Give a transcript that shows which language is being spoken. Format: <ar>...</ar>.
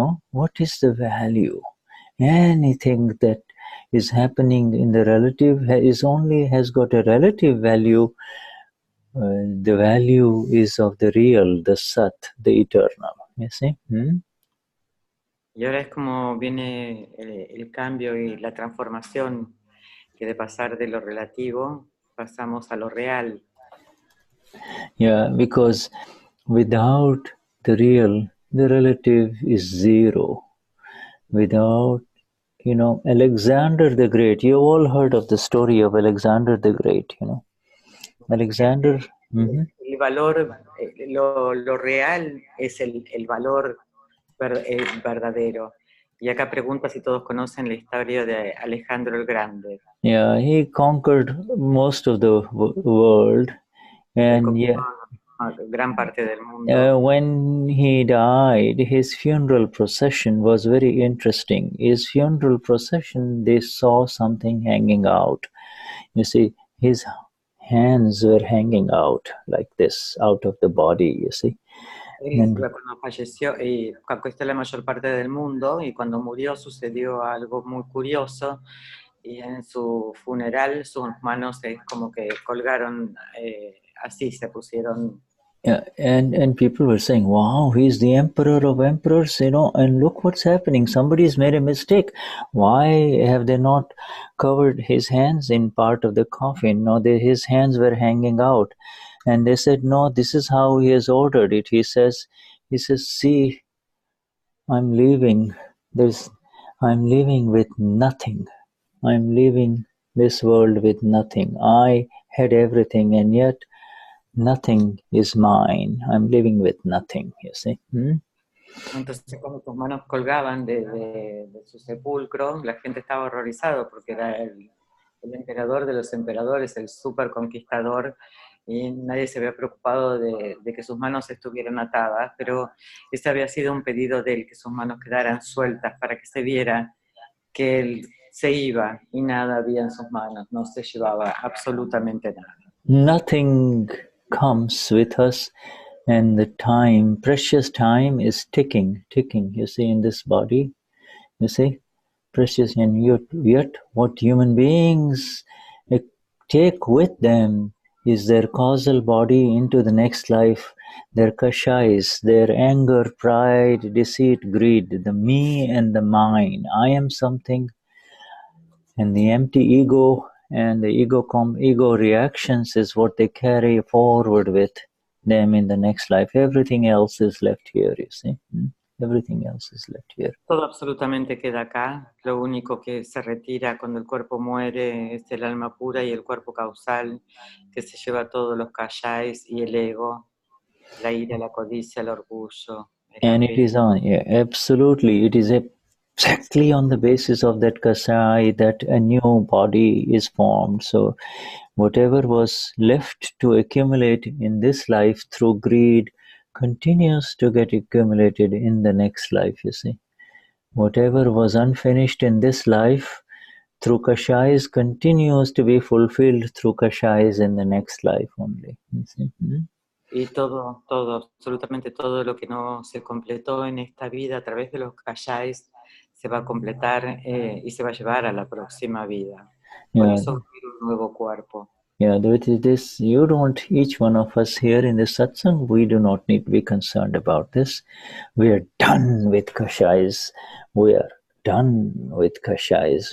<en>What is the value? Anything that is happening in the relative has got a relative value. The value is of the real, the Sat, the eternal, you see.</en> <es>Y ahora es como viene el cambio y la transformación, que de pasar de lo relativo pasamos a lo real.</es> <en>Yeah, because without the real, the relative is zero. Without, Alexander the Great, you all heard of the story of Alexander the Great, Alexander.</en> <es>El valor, lo real es el valor verdadero. Y acá pregunta si todos conocen la historia de Alejandro el Grande.</es> <en>Yeah, he conquered most of the world, and</en> <es>gran parte del mundo.</es> <en>When he died, his funeral procession was very interesting. His funeral procession, they saw something hanging out. You see, his hands were hanging out like this, out of the body, you see.</en> <es>Cuando falleció, conquistó la mayor parte del mundo, y cuando murió sucedió algo muy curioso, y en su funeral sus manos como que colgaron, así se pusieron.</es> <en>Yeah, and people were saying, wow, he's the emperor of emperors, and look what's happening. Somebody's made a mistake. Why have they not covered his hands in part of the coffin? No, his hands were hanging out. And they said, no, this is how he has ordered it. He says, see, I'm leaving with nothing. I'm leaving this world with nothing. I had everything, and yet nothing is mine. I'm living with nothing, you see.</en> <es>Entonces, cuando sus manos colgaban de su sepulcro, la gente estaba horrorizada porque era el emperador de los emperadores, el super conquistador, y nadie se había preocupado de que sus manos estuvieran atadas, pero ese había sido un pedido de él, que sus manos quedaran sueltas para que se viera que él se iba y nada había en sus manos, no se llevaba absolutamente nada.</es> <en>Nothing comes with us, and the time, precious time, is ticking, you see, in this body, you see, precious, and yet what human beings take with them is their causal body into the next life, their kashais, their anger, pride, deceit, greed, the me and the mine. I am something, and the empty ego and the ego reactions is what they carry forward with them in the next life. Everything else is left here, you see. Everything else is left here.</en> <es>Todo absolutamente queda acá. Lo único que se retira cuando el cuerpo muere es el alma pura y el cuerpo causal, que se lleva todos los kashais y el ego, la ira, la codicia, el orgullo.</es> <en>And it is on, yeah, absolutely. It is exactly on the basis of that kasai that a new body is formed. So whatever was left to accumulate in this life through greed continues to get accumulated in the next life, you see. Whatever was unfinished in this life through kashais continues to be fulfilled through kashais in the next life only, you see.</en> <es>Y todo, absolutamente todo lo que no se completó en esta vida a través de los kashais se va a completar y se va a llevar a la próxima vida. Por eso va a haber un nuevo cuerpo.</es> <en>Yeah, this, you don't, each one of us here in the satsang, we do not need to be concerned about this. We are done with kashais. We are done with kashais.</en>